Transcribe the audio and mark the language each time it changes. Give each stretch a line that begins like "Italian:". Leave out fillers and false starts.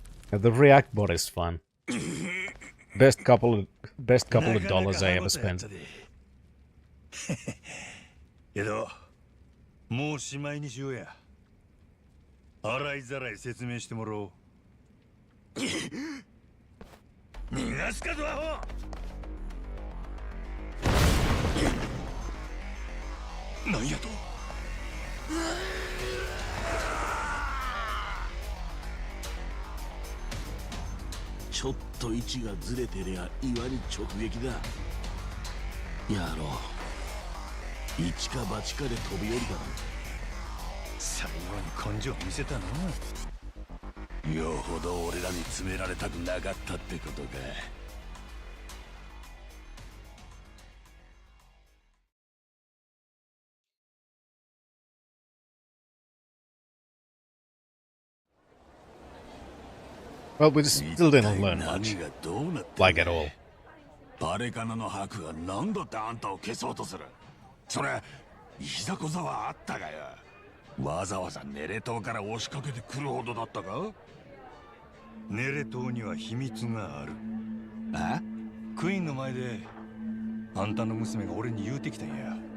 English: The React bot is fun. Best couple of dollars I ever spent.
Japanese: けどもうしまいにしようや。洗いざらい説明してもらおう。逃がすかドアホ。なんやと。ちょっと位置がずれてりゃ岩に直撃だ。やろう。一か八かで飛び降りたな。最後に根性見せたな。よほど俺らに詰められたくなかったってことか。
English: Well, we still didn't learn much. Like at all.
Japanese: バレカナのハクが何だってあんたを消そうとする。それいざこざはあったがや。わざわざネレ島から押しかけてくるほどだったか。ネレ島には秘密がある。あ？クイーンの前であんたの娘が俺に言うてきたんや。